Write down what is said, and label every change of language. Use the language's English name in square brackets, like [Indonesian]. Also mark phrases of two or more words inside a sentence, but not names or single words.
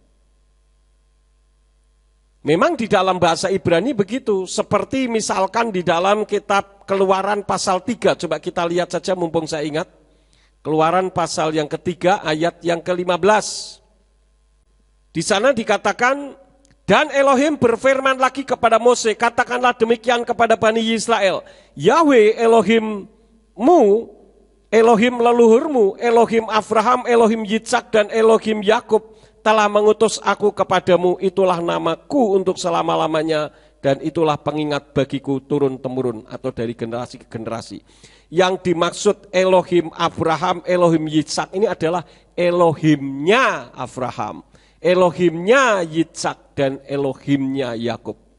[Indonesian] Memang di dalam bahasa Ibrani begitu, seperti misalkan di dalam kitab Keluaran pasal 3, coba kita lihat saja mumpung saya ingat. Keluaran pasal yang ketiga ayat yang ke-15. Di sana dikatakan, dan Elohim berfirman lagi kepada Mose, katakanlah demikian kepada Bani Israel, Yahweh Elohimmu, Elohim leluhurmu, Elohim Abraham, Elohim Yitzhak, dan Elohim Yakub, telah mengutus aku kepadamu, itulah namaku untuk selama-lamanya, dan itulah pengingat bagiku turun-temurun atau dari generasi ke generasi. Yang dimaksud Elohim Abraham, Elohim Yitzhak ini adalah Elohimnya Abraham, Elohimnya Yitzhak, dan Elohimnya Yakub.